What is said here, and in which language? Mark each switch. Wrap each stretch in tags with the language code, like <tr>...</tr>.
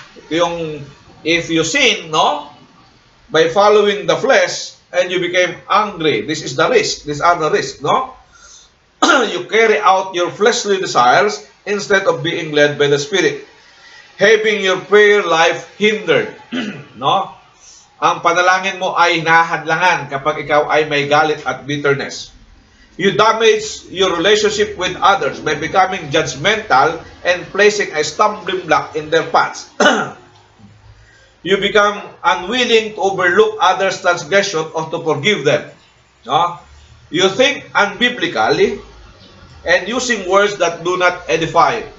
<en>Yung if you sin, no, by following the flesh and you became angry, this is the risk. These are the risks, no? You carry out your fleshly desires instead of being led by the Spirit. Having your prayer life hindered. No?</en> <tl>Ang panalangin mo ay hinahadlangan kapag ikaw ay may galit at bitterness.</tl> <en>You damage your relationship with others by becoming judgmental and placing a stumbling block in their paths. You become unwilling to overlook others' transgression or to forgive them. No? You think unbiblically and using words that do not edify.</en>